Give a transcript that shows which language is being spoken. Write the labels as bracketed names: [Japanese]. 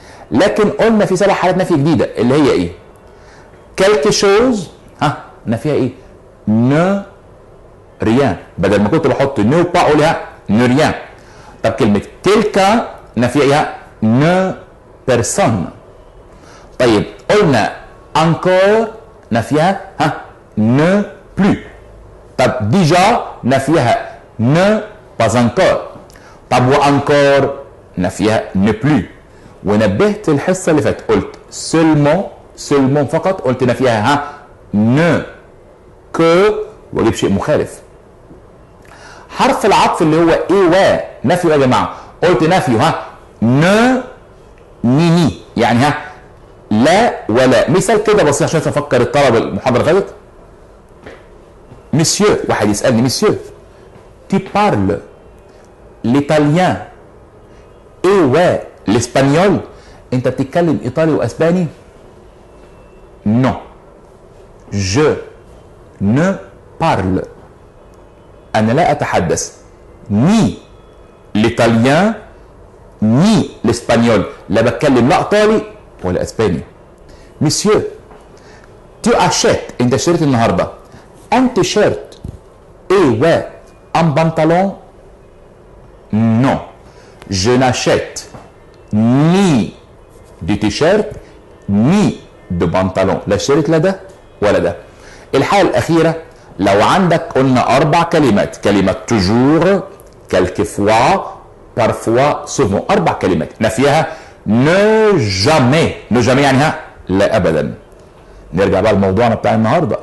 [Arabic] لكن قلنا في 7 حالات نفي جديده اللي هي ايه؟ [French] quelque chose [Arabic] نفيها ايه؟ [French] ne rien. [Arabic] بدل ما كنت بحط [French] ne pas [Arabic] اقولها ne rien. طب كلمه [French] quelqu'un [Arabic] نفيها ايه؟ [French] ne personne. [Arabic] طيب قلنا [French] encore [Arabic] نفيها [French] ne plus. [Arabic] طب [French] déjà [Arabic] نفيها [French] ne pas encore. [Arabic] طب وانكور نفيها [French] ne plus. [Arabic] ونبهت الحصه اللي فاتت قلت [French] seulement [Arabic] فقط قلت نفيها [French] ne que [Arabic] واجيب شيء مخالف. حرف العطف اللي هو ايه و نفيه يا جماعه قلت نفيه [French] ne ni [Arabic] يعني لا ولا. مثال كده بسيط عشان افكر الطلبه المحاضره اللي فاتت. [French] مسيو، [Arabic] واحد يسالني مسيو [French] tu parles l'italien et l'espagnol؟ [Arabic] انت بتتكلم ايطالي واسباني؟ [French] non je ne parle [Arabic] انا لا اتحدث [French] ni l'italien ni l'espagnol. [Arabic] لا بتكلم لا ايطالي ولا اسباني. [French] مسيو tu achètes [Arabic] انت اشتريت النهارده [French] un t-shirt et un pantalon؟ non je n'achète ni de t-shirt ni de pantalon. [Arabic] لا اشتريت لا ده ولا ده. الحالة الأخيرة لو عندك قلنا 4 كلمات، كلمة [French] toujours quelquefois parfois souvent، [Arabic] 4 كلمات نفيها [French] ne jamais. ne jamais [Arabic] يعني لا أبدا. نرجع بقى لموضوعنا بتاع النهارده.